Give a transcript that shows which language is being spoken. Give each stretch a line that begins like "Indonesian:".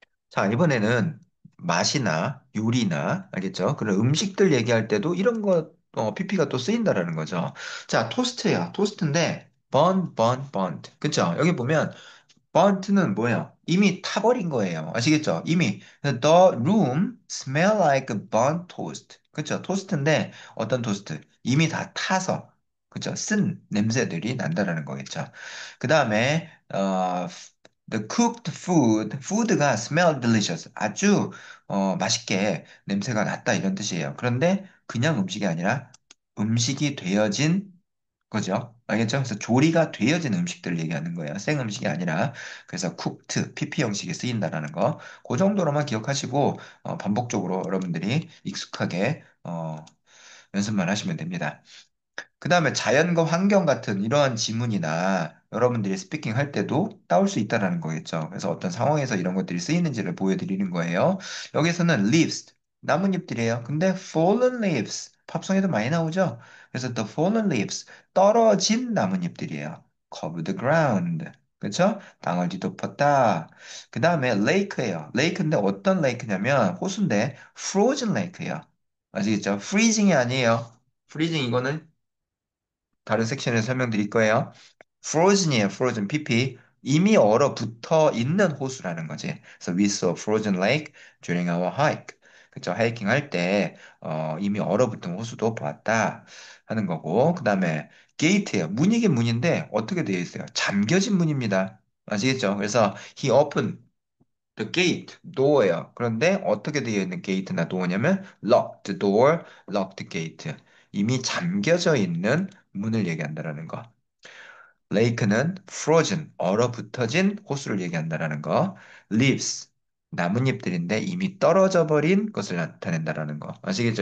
Korean: 자, 이번에는 맛이나 요리나, 알겠죠? 그런 음식들 얘기할 때도 이런 거, PP가 또 쓰인다라는 거죠. 자, 토스트야. 토스트인데, burnt. 그쵸? 여기 보면, burnt는 뭐예요? 이미 타버린 거예요. 아시겠죠? 이미.
English: The room smell like burnt toast.
Korean: 그쵸? 토스트인데, 어떤 토스트? 이미 다 타서, 그쵸? 쓴 냄새들이 난다라는 거겠죠. 그 다음에,
English: the cooked food가 smell delicious.
Korean: 아주, 맛있게 냄새가 났다 이런 뜻이에요. 그런데 그냥 음식이 아니라 음식이 되어진 거죠. 알겠죠? 그래서 조리가 되어진 음식들을 얘기하는 거예요. 생 음식이 아니라. 그래서 cooked, PP 형식이 쓰인다라는 거. 그 정도로만 기억하시고, 반복적으로 여러분들이 익숙하게, 연습만 하시면 됩니다. 그 다음에 자연과 환경 같은 이러한 지문이나 여러분들이 스피킹 할 때도 따올 수 있다라는 거겠죠. 그래서 어떤 상황에서 이런 것들이 쓰이는지를 보여드리는 거예요. 여기서는 leaves, 나뭇잎들이에요. 근데 fallen leaves, 팝송에도 많이 나오죠. 그래서
English: the fallen leaves,
Korean: 떨어진 나뭇잎들이에요.
English: cover the ground,
Korean: 그렇죠? 땅을 뒤덮었다. 그 다음에 lake예요. lake인데 어떤 lake냐면 호수인데 frozen lake예요. 아시겠죠? freezing이 아니에요. freezing 이거는 다른 섹션에서 설명드릴 거예요. frozen이에요. frozen PP. 이미 얼어붙어 있는 호수라는 거지. 그래서
English: we saw a frozen lake during our hike.
Korean: 그쵸? 하이킹 할 때 이미 얼어붙은 호수도 보았다 하는 거고. 그 다음에 gate예요. 문이긴 문인데 어떻게 되어 있어요? 잠겨진 문입니다. 아시겠죠? 그래서
English: he opened the gate, door예요.
Korean: 그런데 어떻게 되어 있는 게이트나 도어냐면
English: locked door, locked gate.
Korean: 이미 잠겨져 있는 문을 얘기한다라는 거. lake는 frozen, 얼어붙어진 호수를 얘기한다라는 거. leaves, 나뭇잎들인데 이미 떨어져 버린 것을 나타낸다라는 거. 아시겠죠?